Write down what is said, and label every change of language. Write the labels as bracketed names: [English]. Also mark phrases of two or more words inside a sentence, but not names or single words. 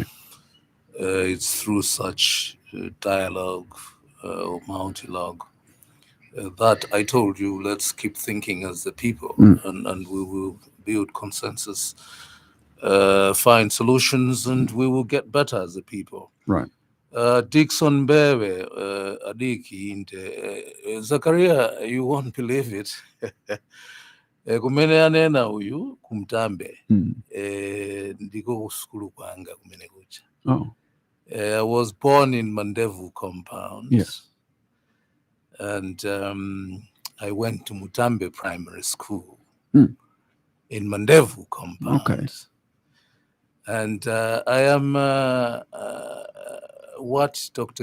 [English] It's through such dialogue or multilogue that I told you, let's keep thinking as the people, and we will build consensus, find solutions, and we will get better as a people. Right. Dickson Mbewe, Adiki, and Zachariah, you won't believe it. [Nyanja] Kumene anena uyu kumtambe ndiko kuskulu kwanga kumene kucha. [English] I was born in Mandevu compound. Yes. And I went to Mutambe Primary School in Mandevu compound. Okay. And I am what Dr.